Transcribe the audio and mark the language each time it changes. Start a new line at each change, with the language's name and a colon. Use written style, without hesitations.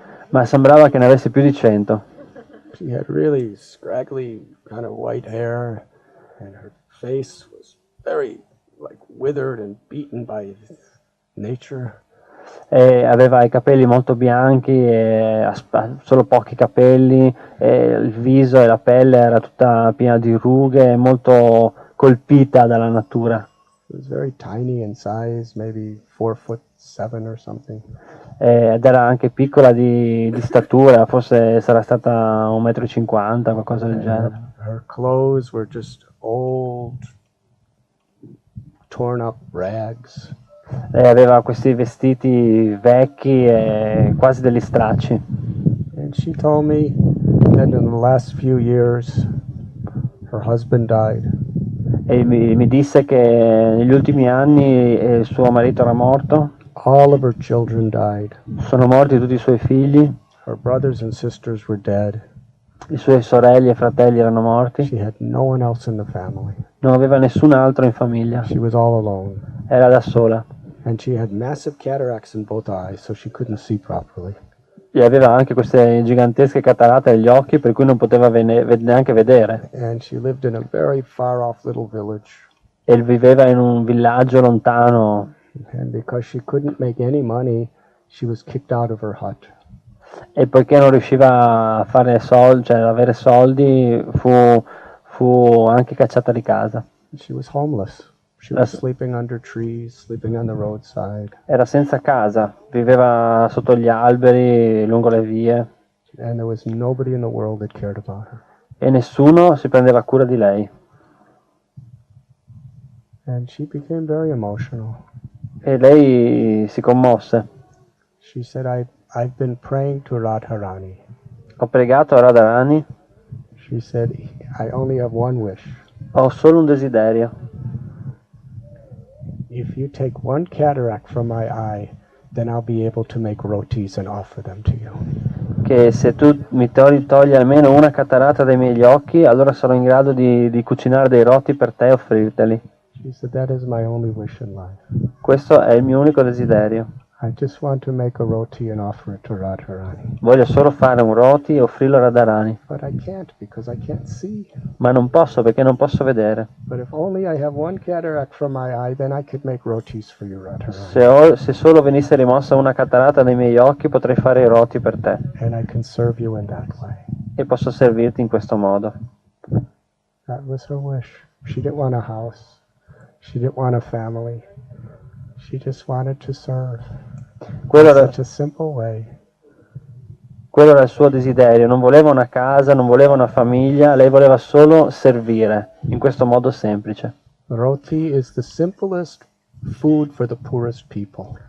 Italian: Ma sembrava che ne avesse più di 100.
English: She had really scraggly kind of white hair, and her face was very withered and beaten by nature.
Italian: E aveva i capelli molto bianchi, solo pochi capelli, e il viso e la pelle era tutta piena di rughe, molto colpita dalla natura.
English: It was very tiny in size, maybe 4'7" or something.
Italian: Ed era anche piccola di statura, forse sarà stata 1,50 m, qualcosa del genere.
English: Her clothes were just old, torn up rags.
Italian: Lei aveva questi vestiti vecchi e quasi degli stracci.
English: And she told me that in the last few years, her husband died.
Italian: E mi disse che negli ultimi anni il suo marito era morto,
English: All of her children died.
Italian: sono morti tutti i suoi figli,
English: Her brothers and sisters were dead.
Italian: i suoi sorelli e fratelli erano morti,
English: She had no one else in the family.
Italian: non aveva nessun altro in famiglia,
English: She was all alone.
Italian: era da sola.
English: And she had massive cataracts in both eyes, so she couldn't see properly.
Italian: E aveva anche queste gigantesche cataratte agli occhi per cui non poteva neanche vedere.
English: And she lived in a very far off little village.
Italian: E viveva in un villaggio lontano.
English: And because she couldn't make any money, she was kicked out of her hut.
Italian: E poiché non riusciva a fare soldi, cioè ad avere soldi, fu anche cacciata di casa.
English: She was homeless. She was sleeping under trees, sleeping on the roadside.
Italian: Era senza casa, viveva sotto gli alberi, lungo le vie,
English: And there was nobody in the world that cared about her.
Italian: e nessuno si prendeva cura di lei.
English: And she became very emotional.
Italian: E lei si commosse.
English: She said, I've been praying to Radharani.
Italian: Ho pregato a Radharani,
English: She said, I only have one wish.
Italian: ho solo un desiderio.
English: If you take one cataract from my eye, then I'll be able to make rotis and offer them to you.
Italian: Che se tu mi togli almeno una cataratta dai miei occhi, allora sarò in grado di cucinare dei roti per te e offrirteli.
English: She said, that is my only wish in life.
Italian: Questo è il mio unico desiderio.
English: I just want to make a roti and offer it to Radharani.
Italian: Voglio solo fare un roti e offrirlo a Radharani,
English: But I can't because I can't see.
Italian: ma non posso perché non posso vedere.
English: But if only I have one cataract from my eye, then I could make rotis for you, Radharani.
Italian: Se solo venisse rimossa una cataratta dai miei occhi, potrei fare i roti per te
English: And I can serve you in that way.
Italian: e posso servirti in questo modo.
English: That was her wish. She didn't want a house. She didn't want a family. She just wanted to serve.
Italian: Quello
English: In
Italian: era,
English: such a simple way.
Italian: quello era il suo desiderio, non voleva una casa, non voleva una famiglia, lei voleva solo servire, in questo modo semplice.
English: Roti is the simplest food for the poorest people.